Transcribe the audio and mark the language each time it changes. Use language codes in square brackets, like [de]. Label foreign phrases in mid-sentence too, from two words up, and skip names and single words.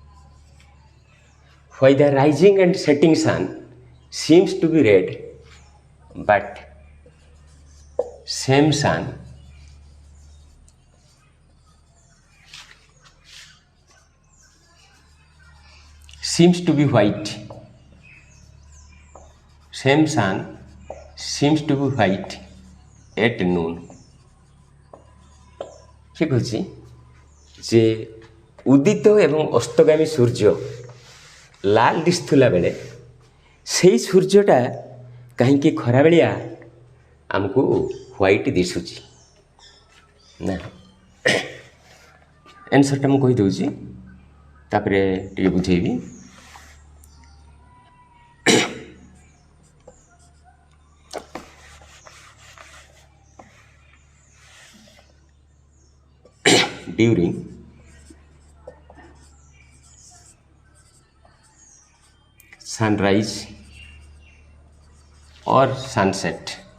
[en] Why the rising and setting sun seems to be red, but same sun seems to be white. Same sun seems to be white at noon. [or] ଠିକ ଅଛେ ଯେ ଉଦିତ ଏବଂ ଅସ୍ତଗାମୀ ସୂର୍ଯ୍ୟ ଲାଲ ଦିଶୁଲା ବେଳେ ସେ ସୂର୍ଯ୍ୟଟା କହିଁ ଖରା ବେଳିଆ ଆମକୁ ହ୍ୱାଇଟ ଦିଶୁଛି ନା। ଆନସରଟା ମୋତେ କହିଦେ ତାପରେ ଟିକେ ବୁଝେବି। [en] During sunrise or sunset,